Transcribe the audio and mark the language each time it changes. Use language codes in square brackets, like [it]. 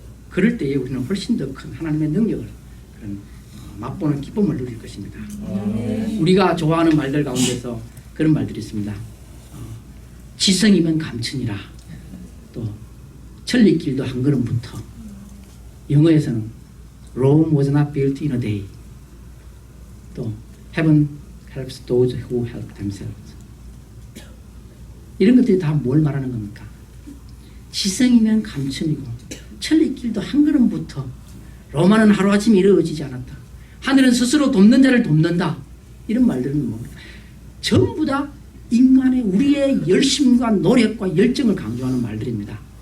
[ko] 그럴 때에 우리는 훨씬 더 큰 하나님의 능력을 그런 맛보는 기쁨을 누릴 것입니다. 우리가 좋아하는 말들 가운데서 그런 말들이 있습니다. 지성이면 감천이라. 또 천리길도 한 걸음부터. 영어에서는 [en] Rome was not built in a day. 또 Heaven helps those who help themselves. [ko] 이런 것들이 다 뭘 말하는 겁니까? 지성이면 감천이고 천리길도 한 걸음부터. 로마는 하루아침에 이루어지지 않았다. 하늘은 스스로 돕는 자를 돕는다. 이런 말들은 뭡니까? 전부 다 인간의 우리의 열심과 노력과 열정을 강조하는 말들입니다.